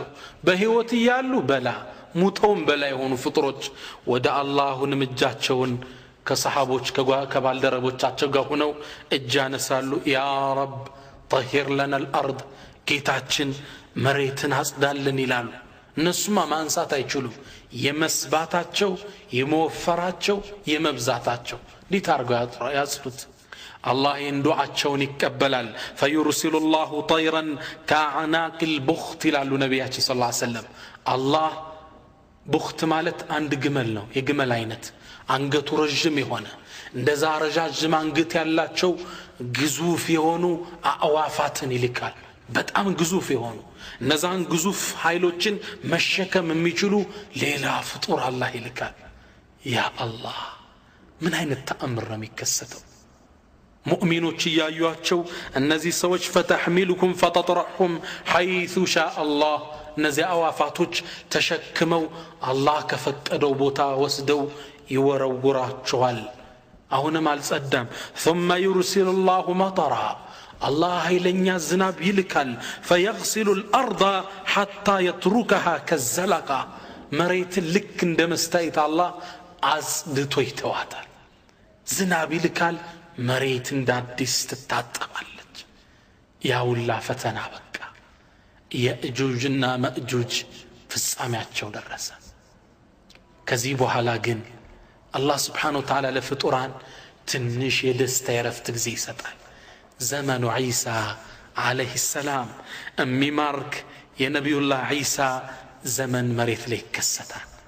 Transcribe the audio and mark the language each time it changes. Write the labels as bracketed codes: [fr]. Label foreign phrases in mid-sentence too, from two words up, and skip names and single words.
[am] በህይወት እያሉ በላ ሙተውም በላ የሆኑ ፍጡሮች ወደ አላሁንም እጃቸውን ከሰሃቦች ከባልደረቦቻቸው ጋር ሆነው እጅ ያነሳሉ። [ar] يا رب طهر لنا [am] الارض ጌታችን መሬትን አጽዳልን ይላሉ። እነሱማ ማንሳት አይችሉም። የመስባታቸው የመወፈራቸው የመብዛታቸው ሊታርገው ያጽዱት። አላህ እንዱዓቸውን ይቀበላል። [ar] فيرسل الله طيرا كعناق البخت [am] ይላሉ ነቢያችን [ar] صلى الله عليه وسلم። [am] አላህ ቡኽት ማለት አንድ ግመል ነው፣ የግመል አይነት አንገቱ ረጅም የሆነ እንደዛ ረጃጅም አንገት ያላቸው ግዙፍ የሆኑ አዕዋፋትን ይልካል። በጣም ግዙፍ የሆኑ እነዛን ግዙፍ ኃይሎችን መሸከም የሚችሉ ሌላ ፍጡር አላህ ይልካል። ያ አላህ ምን አይነት ተአምር ነው የሚከሰተው? ሙእሚኖች ያዩአቸው እነዚህ ሰዎች [ar] فتحملكم فتطرحهم حيث شاء الله [am] እነዚህ አዕዋፋቶች ተሸክመው አላህ ከፈቀደው ቦታ ወስደው ይወረውራቸዋል። አሁንም አልጸዳም። [ar] ثم يرسل الله مطرا الله [am] ኃይለኛ ዝናብ ይልካል። [ar] فيغسل الارض حتى يتركها كالزلقه [am] መሬት ልክ እንደ መስታየት አላህ አጽድቶ ይተዋታል። ዝናብ ይልካል፣ መሬት እንደ አዲስ ትታጠባለች። ያውላ ፈተና በቃ የእጁጅና መእጁጅ ፍጻሜያቸው ደረሰ። ከዚህ በኋላ ግን አላህ [ar] سبحانه وتعالى [am] ለፍጡራን ትንሽ የደስታ የረፍት ጊዜ ይሰጣል። ዘመኑ ዒሳ [ar] عليه السلام [am] የሚማርክ የነቢዩላህ ዒሳ ዘመን መሬት ላይ ይከሰታል።